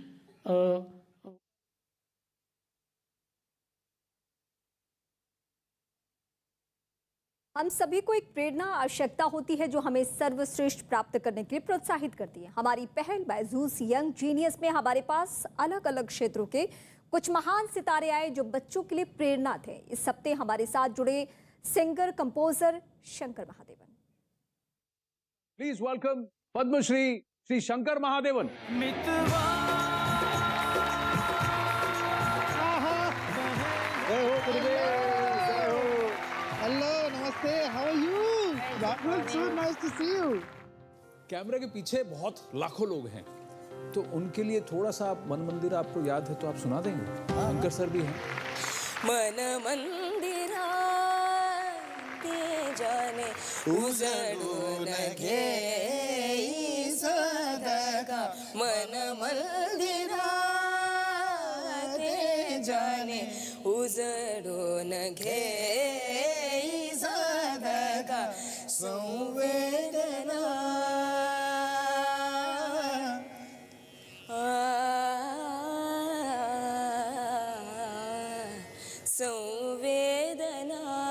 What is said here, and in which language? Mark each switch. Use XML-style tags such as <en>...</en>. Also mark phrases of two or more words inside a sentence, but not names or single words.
<hi>हम सभी को एक प्रेरणा आवश्यकता होती है जो हमें सर्वश्रेष्ठ प्राप्त करने के लिए प्रोत्साहित करती है। हमारी पहल बायजूस यंग जीनियस में हमारे पास अलग अलग क्षेत्रों के कुछ महान सितारे आए जो बच्चों के लिए प्रेरणा थे। इस हफ्ते हमारे साथ जुड़े</hi> <en>singer composer</en> <hi>शंकर महादेवन।</hi> <en>Please welcome Padma Shri Sri Shankar Mahadevan. Hello, namaste. How are you? Rahul, so nice to see you.</en> <hi>कैमरे के पीछे बहुत लाखों लोग हैं, तो उनके लिए थोड़ा सा आप मन मंदिर आपको याद है तो आप सुना देंगे? शंकर सर भी हैं।</hi> <mr>मन मंदिरा ते जाने उजड़ून घे सदका मन मंदिरा ते जाने उजड़ून घे सदका संवेदना संवेदना</mr>